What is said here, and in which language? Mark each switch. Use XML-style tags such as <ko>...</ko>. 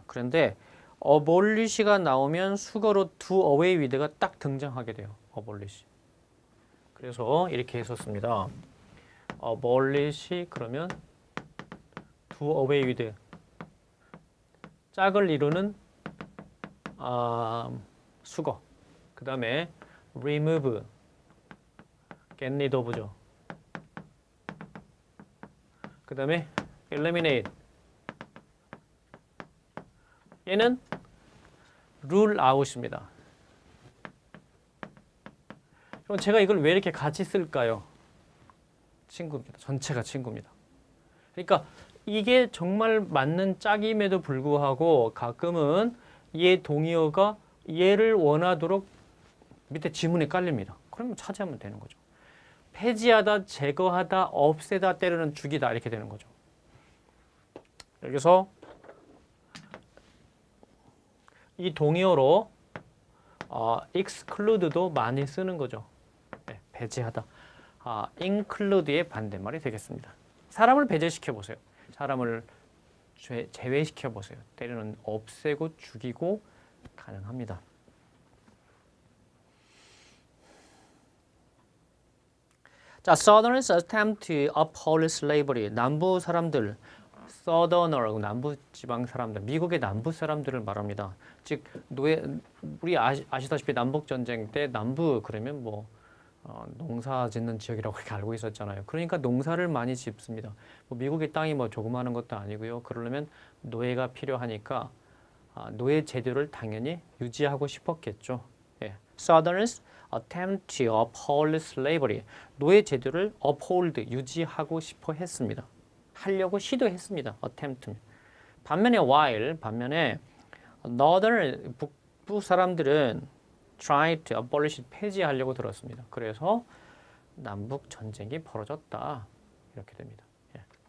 <ko>그런데 abolish가 나오면 수거로 do away with가 딱 등장하게 돼요. abolish. 그래서 이렇게 했었습니다. abolish 그러면 do away with 짝을 이루는 수거. 그 다음에 remove get rid of죠. 그 다음에 eliminate 얘는 rule out입니다. 그럼 제가 이걸 왜 이렇게 같이 쓸까요? 친구입니다. 전체가 친구입니다. 그러니까 이게 정말 맞는 짝임에도 불구하고 가끔은 얘 동의어가 얘를 원하도록 밑에 지문에 깔립니다. 그러면 차지하면 되는 거죠. 폐지하다, 제거하다, 없애다, 때로는 죽이다 이렇게 되는 거죠. 여기서 이 동의어로 exclude도 많이 쓰는 거죠. 네, 배제하다. include의 반대말이 되겠습니다. 사람을 배제시켜 보세요. 사람을 제외시켜 보세요. 때로는 없애고 죽이고 가능합니다.</ko> <en>자, Southerners attempt to uphold slavery.</en> <ko>남부 사람들, Southerner, 남부 지방 사람들, 미국의 남부 사람들을 말합니다. 즉 우리 아시다시피 남북 전쟁 때 남부 그러면 뭐 농사 짓는 지역이라고 이렇게 알고 있었잖아요. 그러니까 농사를 많이 짓습니다. 뭐 미국의 땅이 뭐 조그마한 것도 아니고요. 그러려면 노예가 필요하니까 노예 제도를 당연히 유지하고 싶었겠죠. 예.</ko> <en>Southerners attempt to uphold slavery.</en> <ko>노예 제도를 uphold, 유지하고 싶어 했습니다. 하려고 시도했습니다. attempt. 반면에 반면에 Northern, 북부 사람들은 try to abolish, 폐지하려고 들었습니다. 그래서 남북 전쟁이 벌어졌다. 이렇게 됩니다. 예.</ko>